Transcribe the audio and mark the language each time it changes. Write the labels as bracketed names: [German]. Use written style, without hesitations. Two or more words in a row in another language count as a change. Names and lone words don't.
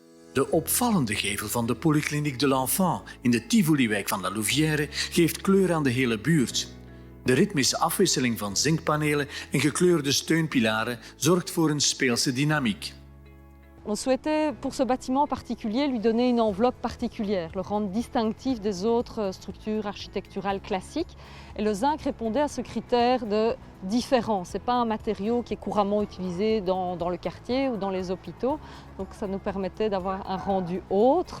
[Dutch] De opvallende gevel van de Polykliniek de l'Enfant in de Tivoliwijk van La Louvière geeft kleur aan de hele buurt. De ritmische afwisseling van zinkpanelen en gekleurde steunpilaren zorgt voor een speelse dynamiek. [French] On souhaitait, pour ce bâtiment particulier, lui donner une enveloppe particulière, le rendre distinctif des autres structures architecturales classiques. Et le zinc répondait à ce critère de différence. Ce n'est pas un matériau qui est couramment utilisé dans le quartier ou dans les hôpitaux, donc ça nous permettait d'avoir un rendu autre.